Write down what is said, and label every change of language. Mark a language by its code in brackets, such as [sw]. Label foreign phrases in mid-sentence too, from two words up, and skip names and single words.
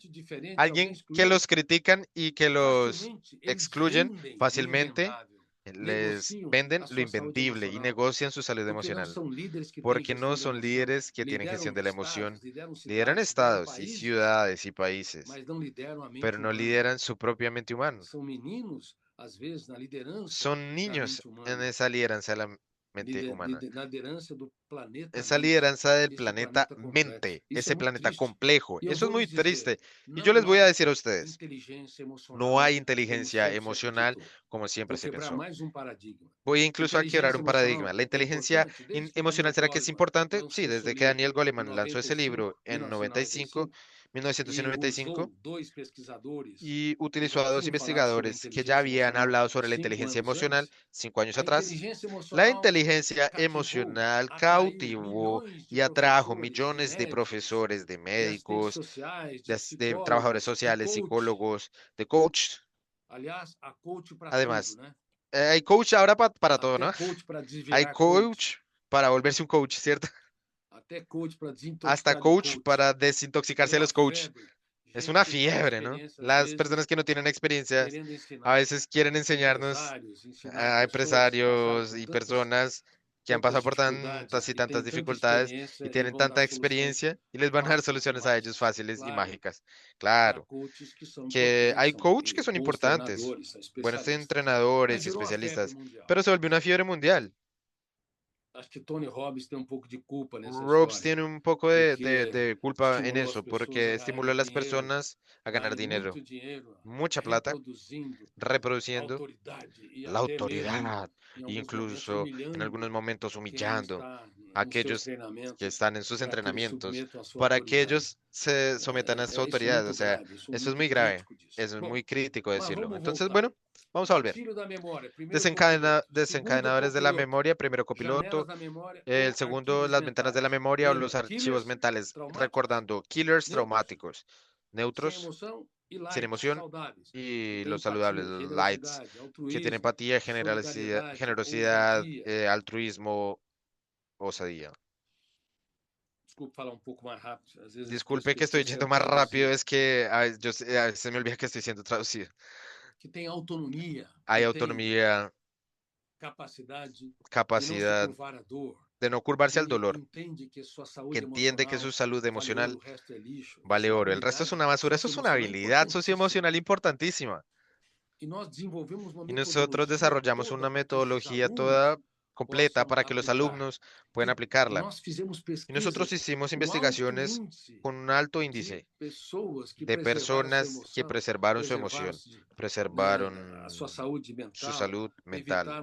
[es] Alguien que los critican y que los excluyen fácilmente, les venden lo invendible y negocian su salud emocional. Porque no son líderes que tienen gestión de la emoción. Lideran estados y ciudades y países, pero no lideran su propia mente humana. Son niños en esa lideranza de la mente humana. [pt] liderança do planeta [es] Esa mente, lideranza del [pt] desse planeta planeta complexo. [es] mente, [pt] Isso é [es] ese [pt] muito [es] planeta [pt] triste. [es] complejo. [pt] E eu [es] Eso es [pt] vou [es] muy [pt] lhes dizer, [es] triste. Y yo les [pt] não [es] voy a [pt] há [es] decir a ustedes, [pt] inteligência [es] no [pt] emocional [es] hay [pt] como [es] inteligencia [pt] sempre se [es] emocional [pt] acreditou. [es] como siempre [pt] Vou [es] se [pt] quebrar [es] pensó. [pt] mais um paradigma. [es] Voy incluso a quebrar [pt] Inteligência [es] un paradigma. [pt] emocional [es] ¿La [pt] é [es] inteligencia [pt] importante desde que [es] emocional [pt] Daniel [es] será que es [pt] Goleman [es] importante? Sí, [pt] lançou seu [es] desde que [pt] livro [es] Daniel [pt] em [es] Goleman lanzó ese [pt] 95, [es] libro en 95, [pt] 1995, e [es] 1995, [pt] usou dois pesquisadores [es] y [pt] que [es] utilizó [pt] já [es] a dos [pt] tinham falado sobre a [es] investigadores que ya [pt] inteligência [es] habían [pt] emocional [es] hablado sobre la [pt] 5 [es] inteligencia [pt] anos [es] emocional [pt] antes, [es] 5 años [pt] a [es] atrás. [pt] inteligência [es] La [pt] emocional [es] inteligencia [pt] cativou, [es] emocional [pt] atraiu [es] cautivó [pt] milhões de [es] y atrajo [pt] professores, de [es] millones de [pt] médicos, [es] profesores, de [pt] de assistentes [es] médicos, [pt] sociais, [es] de de trabajadores [pt] psicólogos, de [es] sociales, [pt] coach. [es] psicólogos, de coach. [pt] Aliás, há coach para tudo, [es] Además, [pt] né? [es] hay coach ahora para todo, [pt] Até [es] ¿no? [pt] coach para [es] Hay [pt] desvirar [es] coach [pt] coach, [es] para volverse un coach, ¿cierto? [pt] até coach para [es] Hasta [pt] desintoxicar de [es] coach [pt] coach. [es] para [pt] É [es] desintoxicarse de [pt] uma [es] los coach. [pt] febre. [es] Es [pt] Gente [es] una [pt] que não tem [es] fiebre, ¿no? [pt] experiência, às [es] Las personas [pt] vezes, [es] que no tienen experiencias [pt] querendo [es] a [pt] ensinar [es] veces quieren enseñarnos [pt] empresários, ensinar [es] a [pt] pessoas que passaram [es] empresarios [pt] por [es] y [pt] tantas, [es] personas que han [pt] tantas [es] pasado por [pt] dificuldades [es] tantas y [pt] e têm [es] tantas [pt] tanta [es] dificultades y [pt] experiência e [es] tienen [pt] vão dar [es] tanta [pt] soluções [es] experiencia y les van a dar [pt] fáceis e [es] soluciones a ellos [pt] mágicas. [es] fáciles y [pt] Claro, [es] mágicas. [pt] que há [es] Claro, [pt] coaches que são [es] que [pt] importantes, [es] hay [pt] são [es] coach que son [pt] bons [es] importantes, [pt] treinadores, são [es] buenos [pt] especialistas. Mas [es] entrenadores y [pt] virou uma febre [es] especialistas, [pt] mundial. [es] pero se volvió una fiebre mundial. [pt] Acho que Tony Robbins tem um pouco de culpa nessa [es] Robs [pt] história, [es] tiene un poco [pt] porque [es] de culpa en [pt] estimulou as [es] eso, [pt] pessoas a [es] porque estimuló [pt] ganharem [es] a las [pt] dinheiro, [es] personas a ganar [pt] ganharem [es] dinero, [pt] muito dinheiro, [es] mucha plata, [pt] reproduzindo a [es] reproduciendo [pt] autoridade e [es] la [pt] até mesmo, [es] autoridad, [pt] em e alguns momentos, [es] incluso en algunos [pt] humilhando [es] momentos [pt] quem [es] humillando [pt] está [es] a [pt] nos seus [es] aquellos que [pt] treinamentos [es] están en sus [pt] para que eles [es] entrenamientos, [pt] submetam a sua [es] para que [pt] autoridade. [es] ellos se sometan a su [pt] Isso é [es] autoridad. O [pt] muito [es] sea, [pt] grave, eu sou [es] eso es [pt] muito [es] muy grave, [pt] crítico disso. [es] eso es [pt] Bom, [es] muy crítico [pt] mas [es] decirlo. [pt] vamos [es] Entonces, [pt] voltar. [es] bueno, vamos a volver. [pt] Gatilho da memória, primeiro copiloto. Segundo [es] Desencadenadores de la [pt] copiloto, [es] memoria, primero [pt] janelas [es] copiloto. [pt] da memória [es] El [pt] ou [es] segundo, [pt] arquivos [es] las ventanas de la [pt] mentais. [es] memoria o los [pt] Lembra, [es] archivos [pt] killers [es] mentales, [pt] traumáticos, [es] recordando killers [pt] neutros, [es] traumáticos, [pt] sem [es] neutros, [pt] emoção, e [es] sin [pt] lights, [es] emoción, [pt] saudáveis, que [es] y [pt] tem [es] los saludables, [pt] empatia, [es] los lights, [pt] generosidade, [es] que tienen [pt] altruísmo, [es] empatía, [pt] solidariedade, [es] generosidad, [pt] ousadia. [es] altruismo, osadía. [pt] Desculpe falar um pouco mais rápido, às vezes [es] Disculpe [pt] esqueço que [es] que estoy [pt] estou [es] yendo [pt] sendo [es] más rápido, [pt] traduzido. [es] es que a veces se me olvida que estoy siendo traducido. [pt] Que tem autonomia, [es] Hay [pt] que tem [es] autonomía, [pt] capacidade de não se [es] capacidad [pt] curvar à dor, [es] de no curvarse al [pt] que [es] dolor, [pt] entende que sua [es] que [pt] saúde [es] entiende que su [pt] emocional [es] salud [pt] vale ouro, [es] emocional [pt] o resto é lixo. Isso [es] vale [pt] é uma [es] oro. El resto es [pt] habilidade [es] una basura. Eso es una [pt] socioemocional [es] habilidad [pt] importantíssima. [es] socioemocional importantísima. [pt] E nós desenvolvemos uma [es] Y nosotros [pt] metodologia [es] desarrollamos [pt] toda [es] una [pt] para que esses [es] metodología [pt] alunos [es] toda completa [pt] possam [es] para que los [pt] aplicar. [es] alumnos puedan [pt] E [es] aplicarla. [pt] nós fizemos [es] Y nosotros [pt] pesquisas [es] hicimos [pt] com alto [es] investigaciones [pt] índice [es] con un alto [pt] de [es] índice [pt] pessoas que [es] de [pt] preservaram a sua [es] personas que [pt] emoção, [es] preservaron su [pt] preservaram [es] emoción, preservaron [pt] a sua saúde [es] su [pt] mental, [es] salud mental